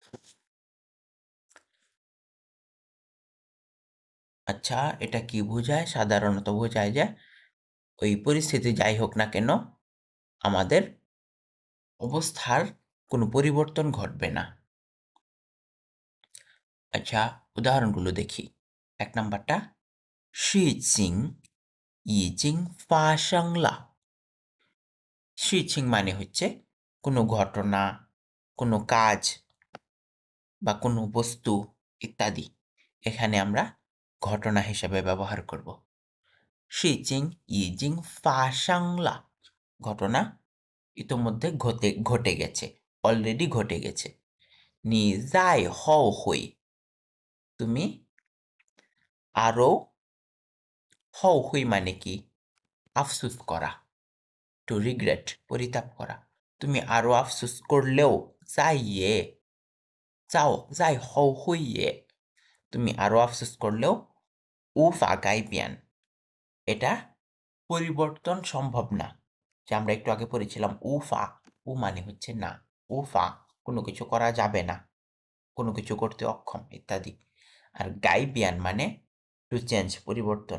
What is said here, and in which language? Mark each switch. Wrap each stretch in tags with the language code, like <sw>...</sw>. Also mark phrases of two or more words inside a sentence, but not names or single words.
<bn>আচ্ছা, এটা কি বোঝায়? সাধারণত বোঝায় যে ওই পরিস্থিতি যাই হোক না কেন, আমাদের অবস্থার কোনো পরিবর্তন ঘটবে না। আচ্ছা, উদাহরণগুলো দেখি। ১ নাম্বারটা,</bn> <zh>事情已经发生了।</zh> <bn>事情 মানে হচ্ছে কোনো ঘটনা, কোনো কাজ বা কোনো বস্তু ইত্যাদি। এখানে আমরা ঘটনা হিসেবে ব্যবহার করব।</bn> <zh>事情已经发生了,</zh> <bn>ঘটনা ইতোমধ্যে ঘটে গেছে, অলরেডি ঘটে গেছে।</bn> <zh>你在后悔,</zh> <bn>তুমি আরো, 后悔 মানে কি? আফসোস করা,</bn> <en>to regret,</en> <bn>পরিতাপ করা। তুমি আরো আফসোস করলেও,</bn> <zh>在后悔也,</zh> <bn>তুমি আরো আফসোস করলেও,</bn> <zh>无法改变,</zh> <bn>এটা পরিবর্তন সম্ভব না। যে আমরা একটু আগে পড়েছিলাম উফা, উ মানে হচ্ছে না, উফা কোনো কিছু করা যাবে না, কোনো কিছু করতে অক্ষম ইত্যাদি। আর গাইবিয়ান মানে টু চেঞ্জ, পরিবর্তন।</bn>